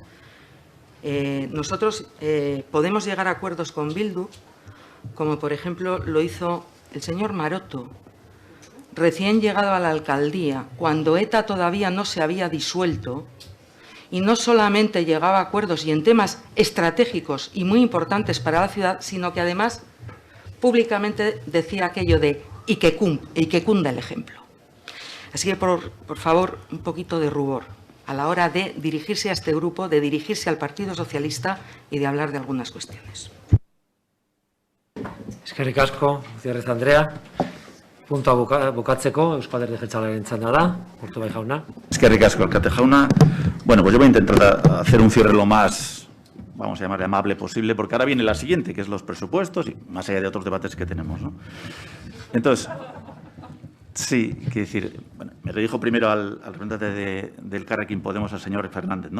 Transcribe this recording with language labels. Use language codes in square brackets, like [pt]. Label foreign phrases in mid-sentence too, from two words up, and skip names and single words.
[es] Nosotros podemos llegar a acuerdos con Bildu, como por ejemplo lo hizo el señor Maroto, recién llegado a la alcaldía, cuando ETA todavía no se había disuelto, y no solamente llegaba a acuerdos y en temas estratégicos y muy importantes para la ciudad, sino que además públicamente decía aquello de y que cunda el ejemplo. Así que, por favor, un poquito de rubor a la hora de dirigirse a este grupo, de dirigirse al Partido Socialista y de hablar de algunas cuestiones. [eu] Eskerrik asko, Gutiérrez Andrea. Puntua bukatzeko, Eusko Alderdi Jeltzalearen txanda da, Urtubay jauna. Eskerrik asko, alkate jauna. [es] Bueno, pues yo voy a intentar hacer un cierre lo más, vamos a llamarle amable posible, porque ahora viene la siguiente, que es los presupuestos, y más allá de otros debates que tenemos, ¿no? Entonces, sí, quiero decir, bueno, me dirijo primero al representante del Carrequín Podemos, al señor Fernández, ¿no?